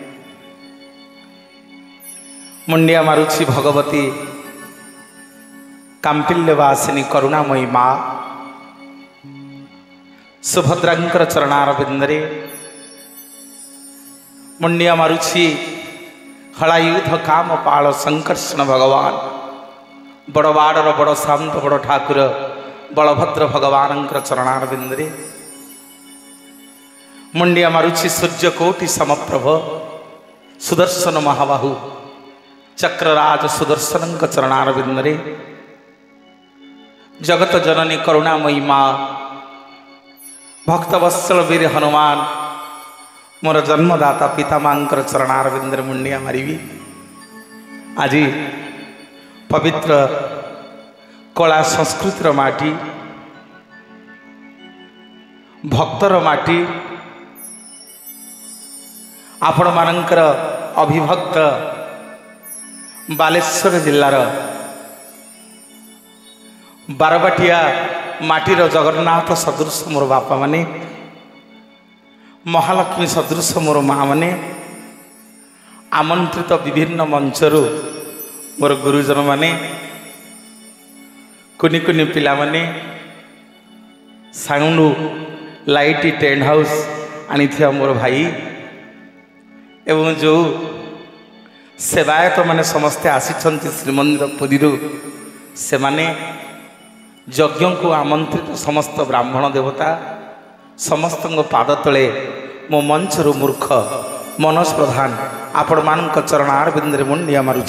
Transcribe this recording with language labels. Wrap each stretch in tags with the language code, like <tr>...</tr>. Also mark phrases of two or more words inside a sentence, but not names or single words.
<or>ମୁଣ୍ଡିଆ ମାରୁଛି ଭଗବତୀ କାମ୍ପିଲ୍ୟବାସିନୀ କରୁଣାମୟୀ ମାଁ ସୁଭଦ୍ରାଙ୍କର ଚରଣାରବିନ୍ଦରେ ମୁଣ୍ଡିଆ ମାରୁଛି ହଳାୟୁଧ କାମ ପାଳ ସଙ୍କର୍ଷଣ ଭଗବାନ ବଡ଼ବାଡ଼ର ବଡ଼ ଶାନ୍ତ ବଡ଼ ଠାକୁର ବଳଭଦ୍ର ଭଗବାନ ଚରଣାରବିନ୍ଦରେ ମୁଣ୍ଡିଆ ମାରୁଛି ସୂର୍ଯ୍ୟକୋଟି ସମପ୍ରଭ ସୁଦର୍ଶନ ମହାବାହୁ ଚକ୍ରରାଜ ସୁଦର୍ଶନ ଚରଣାରବିନ୍ଦରେ ଜଗତ ଜନନୀ କରୁଣାମୟୀ ମାଁ ଭକ୍ତବତ୍ସଳ ବୀର ହନୁମାନ ମୋର ଜନ୍ମଦାତା ପିତାମାଙ୍କର ଚରଣାରବିନ୍ଦର ମୁଣ୍ଡିଆ ମାରିବି। ଆଜି ପବିତ୍ର କଳା ସଂସ୍କୃତିର ମାଟି ଭକ୍ତର ମାଟି ଆପଣ ମାନଙ୍କର ଅଭିଭକ୍ତ ବାଲେଶ୍ୱର ଜିଲ୍ଲାର ବାରବାଟିଆ ମାଟିର ଜଗନ୍ନାଥ ସଦୃଶ ମୋର ବାପା ମାନେ ମହାଲକ୍ଷ୍ମୀ ସଦୃଶ ମୋର ମାଁ ମାନେ ଆମନ୍ତ୍ରିତ ବିଭିନ୍ନ ମଞ୍ଚରୁ ମୋର ଗୁରୁଜନ ମାନେ କୁନି କୁନି ପିଲା ମାନେ</or> <en>sound light tent house</en> <or>ଆଣି ଥିଆ ମୋର ଭାଇ ଏବଂ ଯୋ ସେବାୟତ ମାନେ ସମସ୍ତେ ଆସିଛନ୍ତି ଶ୍ରୀମନ୍ଦିର ପୁରୀ ସେ ମାନେ ଯଜ୍ଞ କୋ ଆମନ୍ତ୍ରିତ ସମସ୍ତ ବ୍ରାହ୍ମଣ ଦେବତା ସମସ୍ତ ପାଦ ତଳେ ମୋ ମଞ୍ଚରୁ ମୂର୍ଖ ମନୋଜ ପ୍ରଧାନ ଆପଣ ମାନଙ୍କ ଚରଣାରବିନ୍ଦରେ ମୁଣ୍ଡିଆ ମାରୁଛି।</or>